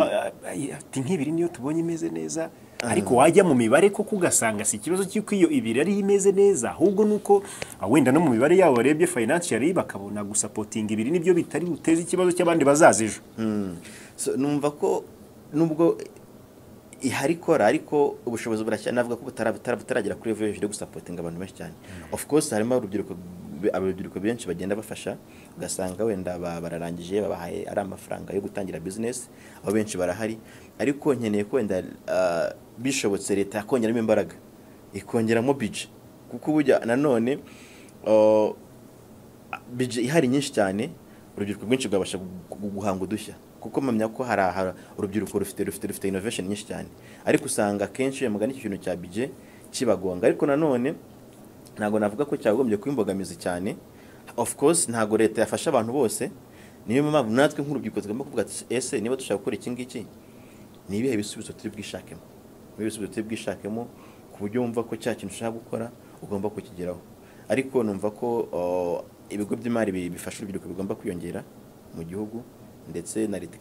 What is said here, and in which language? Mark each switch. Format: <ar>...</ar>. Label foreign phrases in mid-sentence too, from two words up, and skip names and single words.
<rw>ati nk'ibiri niyo tubonye imeze neza ariko wajya mu mibare koko ugasanga si ikibazo cy'uko iyo ibiri ari imeze neza ahubwo nuko wenda no mu mibare yabo barebye financially bakabona gusupporting ibiri nibyo bitari buteze ikibazo cy'abandi bazazejo so numva ko nubwo ihari kora ariko ubushobozi burashya navuga ko butaragera kuri level yo gusupportinga abantu benshi cyane</rw> <en>of course</en> <rw>harimo urubyiruko benshi bagenda bafasha ugasanga wenda bararangije babahaye ari amafaranga yo gutangira business abo benshi barahari ariko nkeneye ko wenda bishobotse leta yakongeramo imbaraga ikongeramo budget kuko burya nanone budget ihari nyinshi cyane urubyiruko rwinshi rwabasha guhanga udushya kuko mpamya ko hari urubyiruko rufite innovation nyinshi cyane ariko usanga kenshi mugani ikintu cya budget kibagonga ariko nanone ntago navuga ko cyagombye kwimbogamiza cyane</rw> <en>of course</en> <rw>ntago leta yafasha abantu bose niyo mpamvu natwe nk'urubyiruko tugomba kuvuga ati ese niba dushaka gukora iki ngiki ni ibihe bisubizo turi bwishakemo ku buryo wumva ko cya kintu ushaka gukora ugomba kukigeraho ariko numva ko ibigo by'imari bifasha urubyiruko bigomba kwiyongera mu gihugu ndetse na leta</rw>